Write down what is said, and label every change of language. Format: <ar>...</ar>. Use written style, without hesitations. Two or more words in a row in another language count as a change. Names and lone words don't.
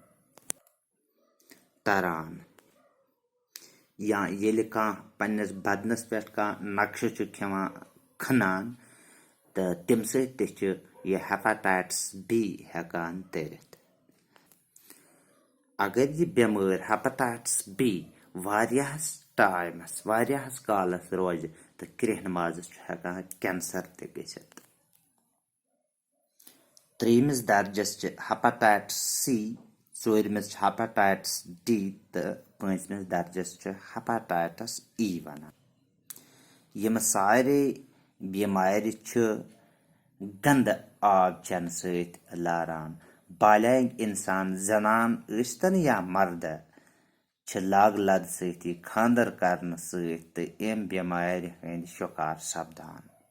<ks>तरन या येले का पन्नस बदनस पे का नक्श च खेवा खनान तो तम सत यह हेपाटाइटिस बी हेकान तरित अगर यह बेमार हेपाटाइटिस बी वारियाहस टाइमस वारियाहस कालस रोज तो कृहन माजस हेकान कैंसर ते गसित त्रेमिस दर्जस हेपाटाइटिस सी चोरमिस हेपाटाइटिस डी तो पांचमिस दर्जस हेपाटाइटिस ई वनान यम सारे बीमार गंद आब चन सत लारान बालग इंसान जनान ईस्तन या मर्द लाग लद सती खानदर करन सत एम बीमार हंद शिकार सपदान</ks>